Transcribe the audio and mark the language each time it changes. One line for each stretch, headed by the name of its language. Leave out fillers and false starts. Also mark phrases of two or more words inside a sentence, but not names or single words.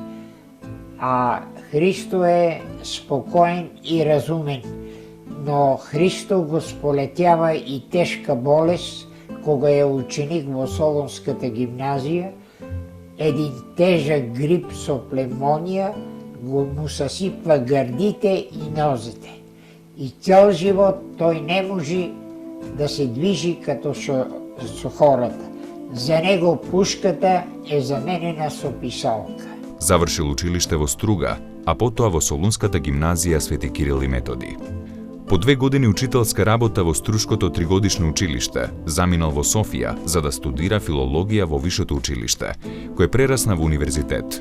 Macedonian: А Христо е спокоен и разумен, но Христо го сполетява и тежка болест, кога е ученик во Солунската гимназија,
Bulgarian: един тежък грип со племонија го му съсипва гърдите и нозете. И цял живот той не може да се движи като со хората.
Macedonian: За него пушката е заменена со писалка. Завршил училиште во Струга, а потоа во Солунската гимназија Свети Кирил и Методи. По 2 години учителска работа во Струшкото тригодишно училиште, заминал во Софија за да студира филологија во Вишето училиште, кој прерасна во универзитет.